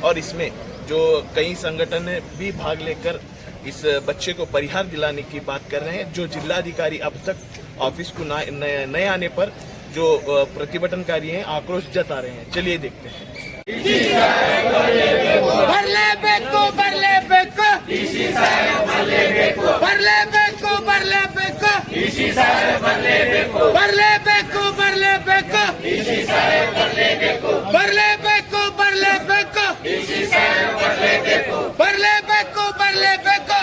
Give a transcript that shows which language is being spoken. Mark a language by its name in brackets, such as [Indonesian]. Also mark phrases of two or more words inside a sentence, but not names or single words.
[Hindi] और इसमें जो कई संगठन भी भाग लेकर इस बच्चे को परिहार दिलाने की बात कर रहे हैं। जो जिलाधिकारी अब तक ऑफिस को नए आने पर जो प्रतिभटनकारी हैं आक्रोश जता रहे हैं। चलिए देखते हैं। [Kannada] बरलेಬೇಕು ಬರಲೇಬೇಕು ಡಿಸಿ ಸಾಹೇಬ್ ಬರಲೇಬೇಕು ಬರಲೇಬೇಕು ಬರಲೇಬೇಕು ಡಿಸಿ ಸಾಹೇಬ್ ಬರಲೇಬೇಕು ಬರಲೇಬೇಕು ಬರಲೇಬೇಕು ಡಿಸಿ ಸಾಹೇಬ್ ಬರಲೇಬೇಕು ಬರಲೇಬೇಕು ಬರಲೇಬೇಕು ಡಿಸಿ ಸಾಹೇಬ್ ಬರಲೇಬೇಕು ಬರಲೇಬೇಕು ಬರಲೇಬೇಕು